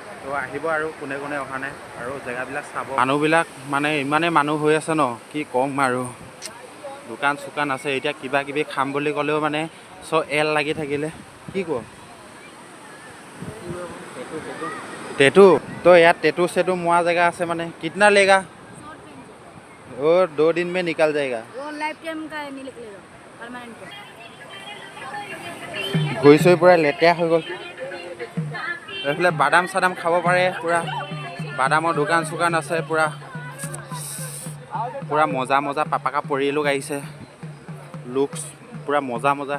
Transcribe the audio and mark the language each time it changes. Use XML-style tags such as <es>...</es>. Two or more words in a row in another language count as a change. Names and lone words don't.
<as>তো আহিব আৰু কোনে কোনে অহা নাই, আৰু জেগাবিলাক চাব। মানুহবিলাক মানে ইমানেই মানুহ হৈ আছে ন, কি ক'ম আৰু। দোকান চোকান আছে, এতিয়া কিবা কিবি খাম বুলি ক'লেও মানে চব লাগি থাকিলে, কি কওঁ। টেটু তো ইয়াত টেটু চেটু মোৱা জেগা আছে মানে।</as> <hi>कितना लगा? वो 2 दिन में निकल जाएगा। वो</hi> <en>life time</en> <hi>का नहीं निकलेगा, परमानेंट का।</hi> <as>ভৰি চৰি পূৰা লেতেৰা হৈ গ'ল। এইফালে বাদাম চাদাম খাব পাৰে, পূৰা বাদামৰ দোকান চোকান আছে, পূৰা মজা মজা পাপাকা পৰিলোক আহিছে, লুকছ পূৰা মজা মজা।</as>